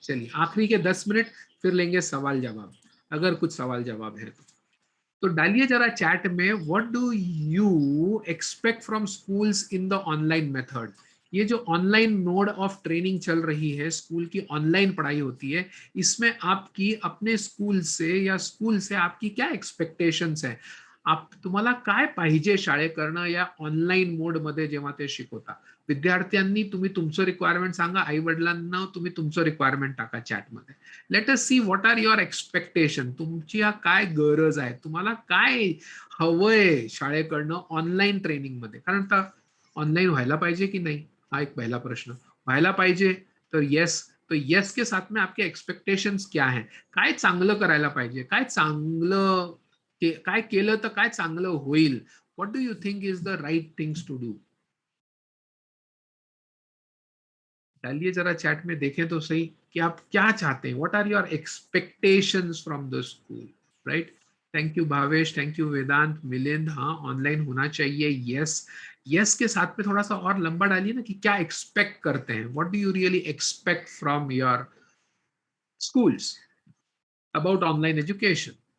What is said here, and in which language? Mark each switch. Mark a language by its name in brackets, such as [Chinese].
[Hindi] चलिए आखिरी के 10 मिनट, फिर लेंगे सवाल जवाब, अगर कुछ सवाल जवाब है तो डालिए जरा चैट में, [English] What do you expect from schools in the online method. [Hindi] ये जो ऑनलाइन मोड ऑफ ट्रेनिंग चल रही है, स्कूल की ऑनलाइन पढ़ाई होती है, इसमें आपकी अपने स्कूल से या स्कूल से आपकी क्या एक्सपेक्टेशन्स है, [Marathi] आप तुम्हाला काय पाहिजे शाळेकडनं या ऑनलाईन मोड मध्ये जेव्हा ते शिकवता। विद्यार्थ्यांनी तुम्ही तुमचं रिक्वायरमेंट सांगा, आई वडिलांना तुम्ही तुमचं रिक्वायरमेंट टाका चॅटमध्ये। [English] let us see what are your expectation, [Marathi] तुमची काय गरज आहे, तुम्हाला काय हवंय शाळेकडनं ऑनलाईन ट्रेनिंग मध्ये। कारण आता ऑनलाईन व्हायला पाहिजे की नाही, हा एक पहिला प्रश्न। व्हायला पाहिजे तर येस, [Hindi] तो येस के साथ में आपके एक्सपेक्टेशंस क्या है, [Marathi] काय चांगलं करायला पाहिजे, काय चांगलं काय केलं तर काय चांगलं होईल, [English] What do you think is the right things to do. [Hindi] डालिए जरा चैट में, देखें तो सही कि आप क्या चाहते हैं, [English] what are your expectations from the school, [Hindi] right. Thank you Bhavesh, thank you वेदांत, मिलिंद। हाँ ऑनलाइन होना चाहिए, यस। यस के साथ में थोड़ा सा और लंबा डालिए ना कि क्या एक्सपेक्ट करते हैं, [English] What do you really expect from your schools about online education।